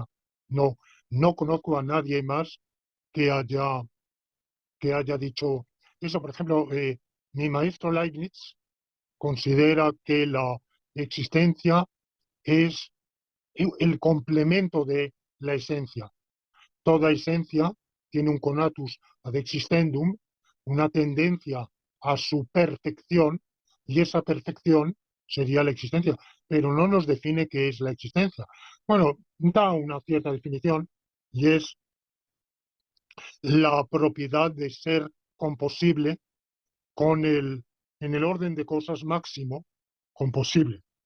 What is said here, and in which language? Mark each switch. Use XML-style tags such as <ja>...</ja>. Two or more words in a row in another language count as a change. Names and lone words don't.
<es>No, no conozco a nadie más que haya, que haya dicho eso. Por ejemplo, mi maestro Leibniz considera que la existencia es el complemento de la esencia. Toda esencia tiene un</es> <la>conatus ad existendum,</la> <es>una tendencia a su perfección, y esa perfección sería la existencia, pero no nos define qué es la existencia. Bueno, da una cierta definición y es la propiedad de ser composible con en el orden de cosas máximo composible.</es>